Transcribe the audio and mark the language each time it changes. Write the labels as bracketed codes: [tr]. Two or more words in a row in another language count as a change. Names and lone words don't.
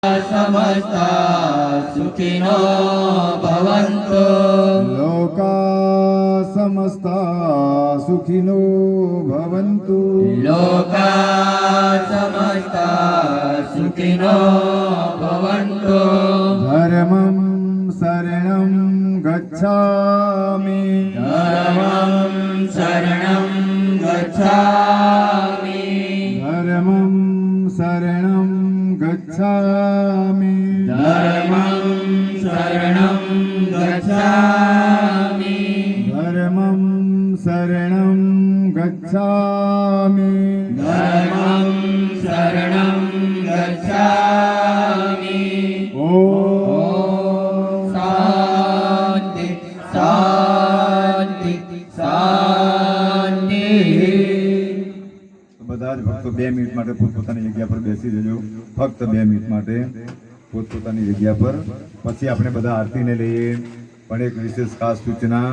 [sa] समस्ता सुखिनो भवन्तु लोका समस्ता सुखिनो भवन्तु लोका समस्ता सुखिनो भवन्तु धर्मं शरणं गच्छामि धर्मं शरणं गच्छामि धर्मं शरणं गच्छामि धर्मं शरणं गच्छामि धर्मं शरणं गच्छामि धर्मं शरणं गच्छामि ॐ शान्ति शान्ति शान्ति [gu] બધા જ ભક્તો 2 મિનિટ માટે પોતપોતાની જગ્યા પર બેસી જજો ફક્ત 2 મિનિટ માટે પોતપોતાની જગ્યા પર પછી આપણે બધા આરતીને લઈએ પણ એક વિશેષ ખાસ સૂચના